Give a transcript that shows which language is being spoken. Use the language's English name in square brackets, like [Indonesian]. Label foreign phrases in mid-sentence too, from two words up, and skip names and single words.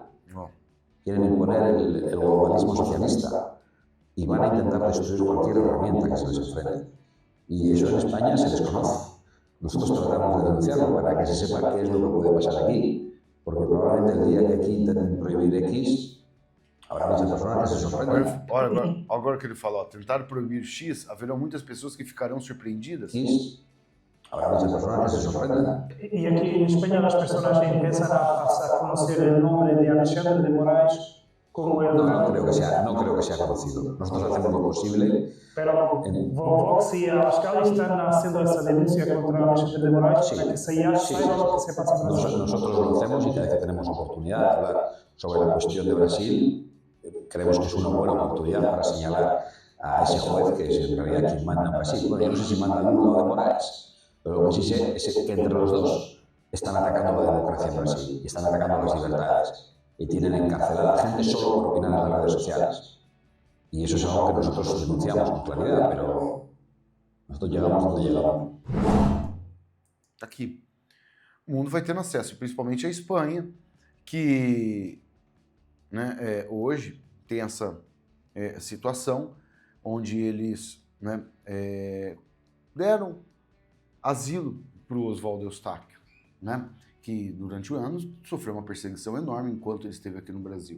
[Spanish] Quieren imponer el globalismo socialista y van a intentar destruir cualquier herramienta que se les enfrente. Y eso en España se desconoce. Nosotros tratamos de denunciarlo para que se sepa qué es lo que puede pasar aquí. Porque probablemente el día que aquí intenten prohibir X, habrá muchas personas que se sorprendan. [Portuguese] Agora que ele falou, tentar proibir X, haverá muitas pessoas que ficarão surpreendidas. [Spanish] X, habrá muchas personas que se sorprendan. Y aquí en España las personas empiezan a conocer el nombre de Alexandre de Moraes como el... No creo que sea conocido. Nosotros hacemos lo posible. Pero Vox y Abascal están haciendo esa denuncia contra Alexandre de Moraes para que se saiba lo que se pasa en Brasil. Nosotros lo hacemos y cada vez que tenemos oportunidad de hablar sobre la cuestión de Brasil, creemos que es una buena oportunidad para señalar a ese juez que es en realidad quien manda en Brasil. Bueno, yo no sé si manda Lula o de Moraes, pero lo que sí sé es que entre los dos están atacando la democracia en Brasil y están atacando las libertades y tienen encarcelada a gente solo por opinar en las redes sociales. Y eso es algo que nosotros denunciamos con claridad, pero nosotros llegamos donde llegamos. [Portuguese] Aqui, o mundo vai tendo acesso, principalmente a Espanha, que, né, hoje tem essa situação onde eles, né, deram asilo para o Oswaldo Eustáquio, né, que durante anos sofreu uma perseguição enorme enquanto ele esteve aqui no Brasil.